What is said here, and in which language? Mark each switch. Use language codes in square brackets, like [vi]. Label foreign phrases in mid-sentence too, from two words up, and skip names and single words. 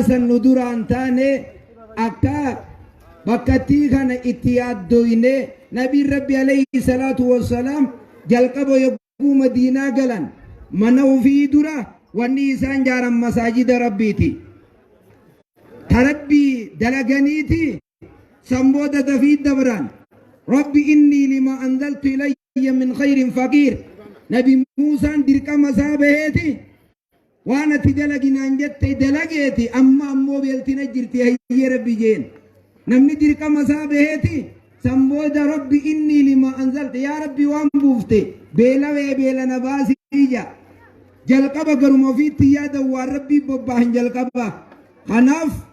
[om] sannu duraan taane akka bakkattii kana itti yaaddoyne nabiin rabbi [ar] عليه الصلاة والسلام [om] jalqaba yogguu madiinaa galan mana ufii dura wanni isaan jaaran masaajida rabbiiti ta rabbii dalaganiiti sambooda dafii dabran [ar] رب إني لما أنزلت إلي من خير فقير [om] nabi muusaan dirqama isaa baheeti waan ati dalaginaan jette dalageeti amma ammoo beeltina jirti hayyee rabbi jeen namni dirqama isaa baheeti sambooda [ar] رب إني لما أنزلت [om] yaa rabbi waan buufte beelawee beelana baasii jalqaba garuma ofiitti yaada waan rabbii bobbaahan jalqaba kanaaf